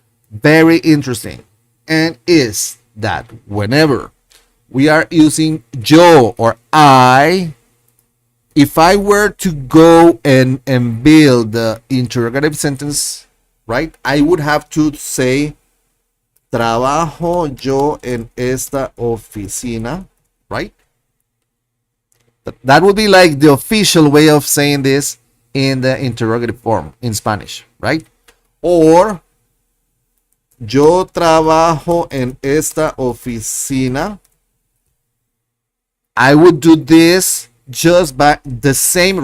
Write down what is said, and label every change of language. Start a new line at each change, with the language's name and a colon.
English: Very interesting. And is that whenever we are using yo or I, if I were to go and build the interrogative sentence, right, I would have to say
Spanish: trabajo yo en esta oficina,
English: right? That would be like the official way of saying this in the interrogative form in Spanish, right?
Spanish: Or yo trabajo en esta oficina.
English: I would do this just by the same.